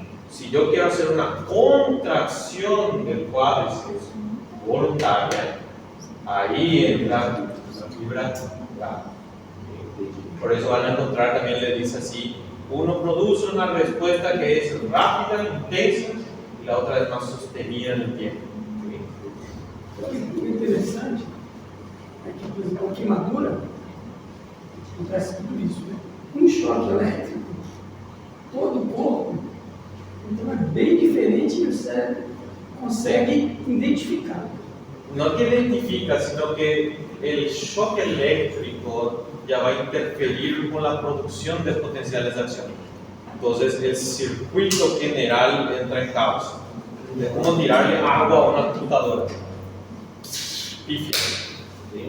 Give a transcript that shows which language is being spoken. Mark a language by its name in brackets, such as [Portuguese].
[Spanish] Si yo quiero hacer una contracción del cuádriceps voluntaria, ahí entra la fibra gamma. Por eso van a encontrar, también le dice así, uno produce una respuesta que es rápida, intensa, y la otra es más sostenida en el tiempo. [Portuguese] O interessante é que, por exemplo, a queimadura acontece tudo isso, né? Um choque elétrico, todo o corpo, então é bem diferente e o cérebro consegue identificar. [Spanish] No que identifica, sino que el choque eléctrico ya va a interferir con la producción de potenciales de acción. Entonces el circuito general entra en caos. Es como tirarle agua a una computadora. Pifia. ¿sí?